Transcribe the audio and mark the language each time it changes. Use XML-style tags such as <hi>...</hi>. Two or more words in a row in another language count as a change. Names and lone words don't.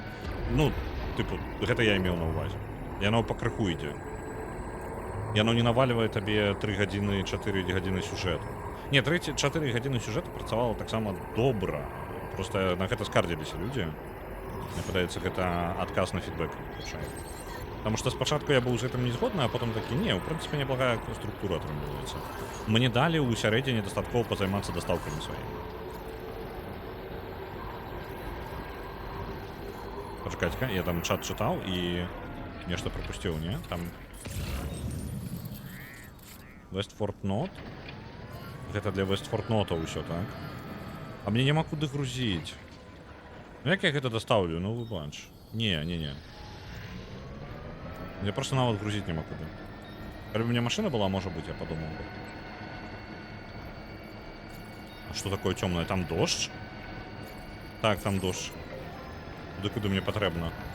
<be>Ну, тыпу, гэта я меў на ўвазе. Яно пакрыху ідзе. Яно не наваливае табе 3 гадзіны, 4 гадзіны сюжэту. Не, 4 гадзіны сюжэту працавала таксама добра. Просто на гэта скардзіліся людзі. Мне падаецца, гэта адказ на фідбэк.</be> <ru>Потому что</ru> <be>спачатку я быў з гэтым не згодны,</be> <ru>а потом</ru> <be>такі, не, ў прынцыпе, неблагая структура атрымліваецца. Мне далі ў сярэдзіне дастаткова пазаймацца дастаўкамі сваімі. Пачакайце-ка, я там чат чытаў і нешта прапусціў, не? Там... Westford Not? Гэта для Westford Not'а ўсё, так? А мне няма куды грузіць. Ну як я гэта дастаўлю? Ну выбач. Не. Мне просто нават грузіць няма куды. Калі б</be> <ru>у меня</ru> <be>машина была, можа быць,</be> <ru>я подумал бы. А что такое темное? Там дождь? Так, там дождь.</ru> <be>Куды мне патрэбна?</be>